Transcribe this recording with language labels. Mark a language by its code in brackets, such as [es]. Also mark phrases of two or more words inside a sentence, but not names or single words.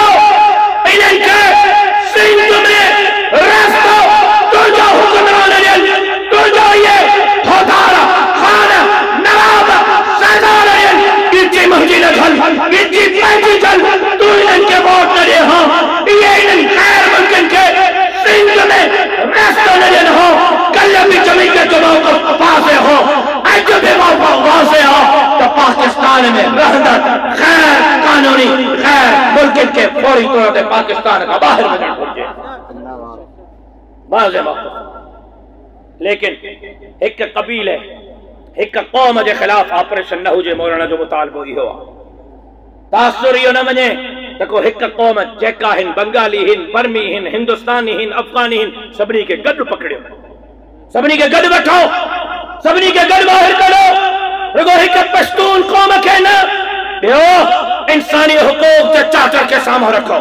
[sd] इन्हनि खे सिंध में रस्तो तुंहिंजो हुक्मरान ॾियनि, तुंहिंजो ये होदार खान नवाब सरदार ॾियनि। गिची मुंहिंजी न झल, गिची पंहिंजी झल, तूं इन्हनि खे वोट न ॾे। हाँ ये इन्हनि ख़ैर मुल्कनि खे सिंध में रस्तो न ॾियनि हो। कल भी जमीन के चुनाव को पासे हो, अज भी वाज़े हो तो पाकिस्तान में रहंदड़ ग़ैर कानूनी ग़ैर मुल्कनि खे फौरी तौर ते पाकिस्तान खां ॿाहिरि वञणु घुरिजे। वाज़े मौक़िफ़। [ur] لیکن ایک قبیلے ایک قوم کے خلاف [sd] ऑपरेशन न हुजे, मौलाना जो मुतालबो इहो आहे। तासुर इहो न वञे त को हिक कौम जेका हिन बंगाली हिन बर्मी हिन हिंदुस्तानी हिन अफगानी हिन सभिनी खे गॾु पकड़ियो, सभिनी खे गॾु वठो, सभिनी खे गॾु ॿाहिरि कढो। रुगो हिक पश्तून कौम खे न, ॿियो इंसानी हुकूक जे चाचर खे साम्हूं रखो।